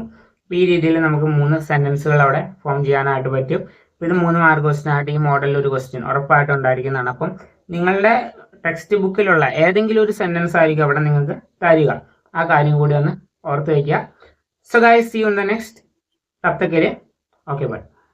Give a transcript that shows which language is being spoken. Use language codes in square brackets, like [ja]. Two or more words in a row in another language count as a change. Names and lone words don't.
[ml] ഈ രീതിയിൽ നമുക്ക് 3 സെന്റൻസുകൾ അവിടെ ഫോം ചെയ്യാനായിട്ട് പറ്റും. ഇത് 3 [en] mark question [ml] ആയിട്ട് ഈ മോഡലിൽ ഒരു ക്വസ്റ്റ്യൻ ഉറപ്പായിട്ടും ഉണ്ടായിരിക്കുന്നതാണ്. അപ്പം നിങ്ങളുടെ ടെക്സ്റ്റ് ബുക്കിലുള്ള ഏതെങ്കിലും ഒരു സെന്റൻസ് ആയിരിക്കും അവിടെ നിങ്ങൾക്ക് തരിക. ആ കാര്യം കൂടി ഒന്ന് ഓർത്ത് വയ്ക്കുക. [en] so guys, see you in the next. [hi] तब तक के लिए [en] okay bye.